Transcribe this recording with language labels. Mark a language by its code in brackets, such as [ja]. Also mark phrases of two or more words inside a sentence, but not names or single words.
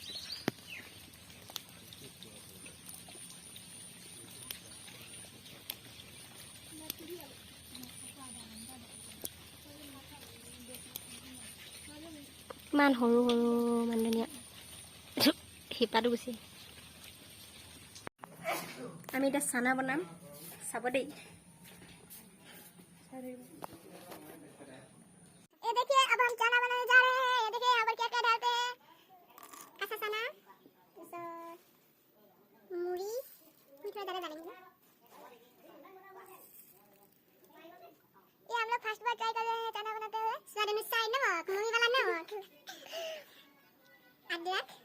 [as] ইমান সৰু সৰু মান ধনিয়া শিপাটো গুচি আমি এতিয়া চানা বনাম চাব দেই [hi] ये देखिए अब हम चना बनाने जा रहे हैं ये देखिए यहाँ पर क्या क्या डालते हैं कच्चा चना मूरी मीठा ज़्यादा डालेंगे ये हम लोग फर्स्ट बार ट्राई कर रहे हैं चना बनाते हुए स्वाद अनुसार नमक मूवी वाला नमक अदरक